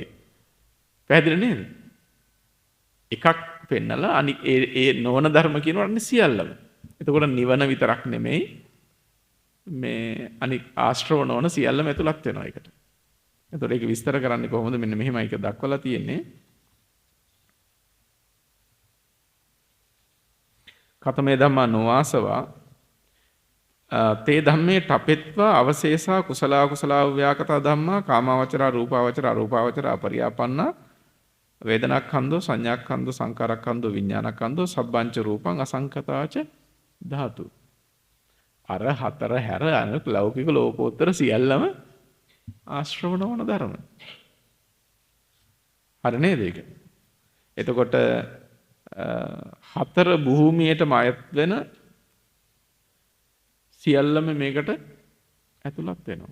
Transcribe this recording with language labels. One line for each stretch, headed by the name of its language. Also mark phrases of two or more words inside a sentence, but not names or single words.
Sinhala: පැහැදිලි නේද? එකක් පෙන්නලා අනිත් ඒ නොවන ධර්ම කියනවනේ සියල්ලම. එතකොට නිවන විතරක් නෙමෙයි මේ අනිත් ආශ්‍රව නොවන සියල්ලම ඇතුළත් වෙනවා ඒකට. එතකොට ඒක විස්තර කරන්නේ කොහොමද? මෙන්න මෙහෙමයි ඒක දක්වලා තියෙන්නේ.
Pali: කතමේ ධම්මා නොආසවා තේ ධම්මේ ඨපෙත්වා අවශේෂා කුසලා කුසලා ව්‍යාකතා ධම්මා කාමාවචරා රූපාවචරා අරූපාවචරා අපරියාපන්නා වේදනාක්ඛන්‍தோ සංඥාක්ඛන්‍தோ සංකාරක්ඛන්‍தோ විඥානක්ඛන්‍தோ සබ්බංච රූපං අසංකතාච ධාතු.
Sinhala: අර හතර හැර අනික ලෞකික ලෝකෝත්තර සියල්ලම ආශ්‍රව නොවන ධර්ම. හරි නේද ඒක? එතකොට හතර භූමියටම අයත් වෙන සියල්ලම මේකට ඇතුළත් වෙනවා.